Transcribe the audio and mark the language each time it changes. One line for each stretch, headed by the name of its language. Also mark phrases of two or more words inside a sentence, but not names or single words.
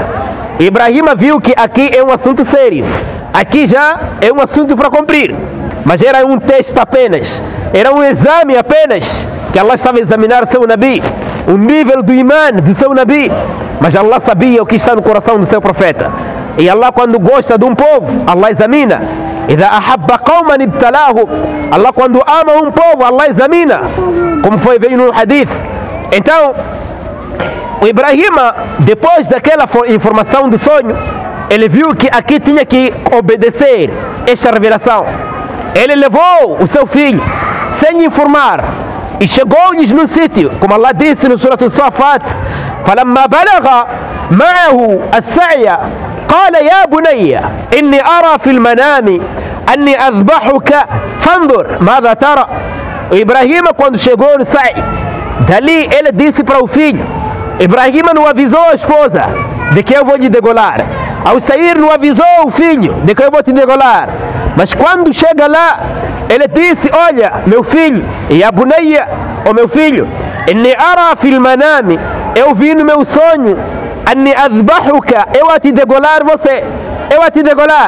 Portuguese: Ibrahim viu que aqui é um assunto sério, aqui já é um assunto para cumprir. Mas era um teste apenas, era um exame apenas, que Allah estava a examinar seu Nabi, o nível do imã do seu Nabi. Mas Allah sabia o que está no coração do seu profeta. E Allah, quando gosta de um povo, Allah examina.
Arabic: إذا أحب قوما ابتلاهم.
Portuguese: Allah, quando ama um povo, Allah examina, como foi bem no hadith. Então o Ibrahim, depois daquela informação do sonho, ele viu que aqui tinha que obedecer esta revelação. Ele levou o seu filho sem informar e chegou-lhes no sítio, como Allah disse no Surah Al-Safat:
Arabic: فلما بلغ معه السعي قال يا بني إني أرى في المنام أني أذبحك فانظر ماذا ترى.
Portuguese: O Ibrahim, quando chegou no sa'i, dali ele disse para o filho, Ibrahim não avisou a esposa de que eu vou lhe degolar. Ao sair não avisou o filho de que eu vou te degolar. Mas quando chega lá, ele disse: olha, meu filho, e a bunayya, o meu filho,
Arabic: إني أرى في المنام,
Portuguese: eu vi no meu sonho,
Arabic: أني أذبحك,
Portuguese: eu a te degolar você, eu a te degolar.